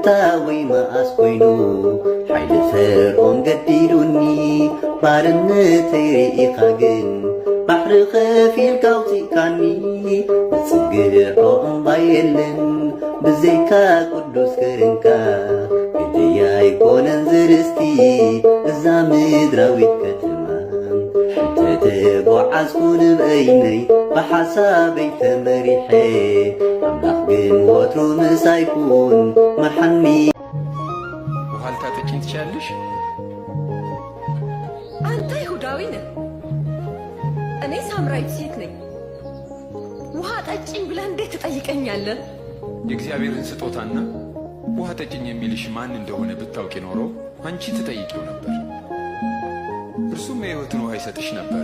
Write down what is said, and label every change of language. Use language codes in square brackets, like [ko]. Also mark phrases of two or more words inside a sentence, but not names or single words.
[ti] ወይ መዓስ ኮይኑ ሓይሊ ፈርዖን ገዲሉኒ ባርነተይ ርኢኻ ግን ባሕሪ ኸፊልካ ኣውፂእካኒ ዝጽግዖ እምባ የለን ብዘይካ ቅዱስ ክርንካ ግድያ ኣይኮነን ዝርስቲ እዛ ምድራዊት ከተማ ተጓዓዝኩን በይነይ በሓሳበይ ተመሪሐ ኣምላኽ ግን ወትሩ ምሳይኩን መርሐኒ። [am] ውሃ ልታጠጪኝ ትችያለሽ? አንተ ይሁዳዊ ነህ፣ እኔ ሳምራዊት ሴት ነኝ። ውሃ ጠጪኝ ብለህ እንዴት ትጠይቀኛለህ? የእግዚአብሔርን ስጦታና ውሃ ጠጪኝ የሚልሽ ማን እንደሆነ ብታውቂ ኖሮ አንቺ ትጠይቂው ነበር፣ እርሱም የሕይወትን ውሃ ይሰጥሽ ነበር።